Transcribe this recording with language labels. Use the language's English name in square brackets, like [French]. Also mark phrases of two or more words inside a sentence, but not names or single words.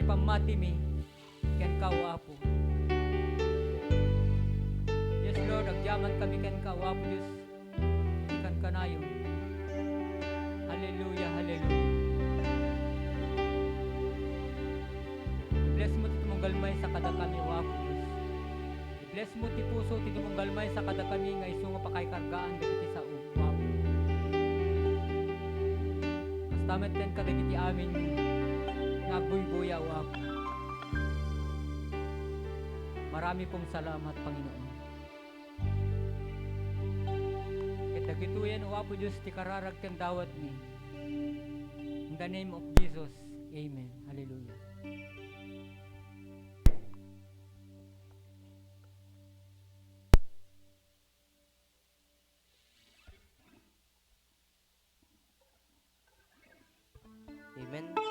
[Iloko] matimi, ken ka o Apo. [English] Yes Lord, [Iloko] agyaman kami ken ka o Apo Diyos, ikan kanayon. Hallelujah, hallelujah. I-bless mo ti tumunggalmay sa kada kami o Apo Diyos. I-bless mo ti puso ti tumunggalmay sa kada kami nga isu nga pakaykargaan dagiti sa o Apo. Kastamet ken kadagiti amin nga buybuya o Apo. [Filipino] Marami pong salamat, Panginoon. [Iloko] Ket dagitoyen o Apo Diyos ti kararag ken dawat ni. [English] In the name of Jesus. Amen. Hallelujah. Amen.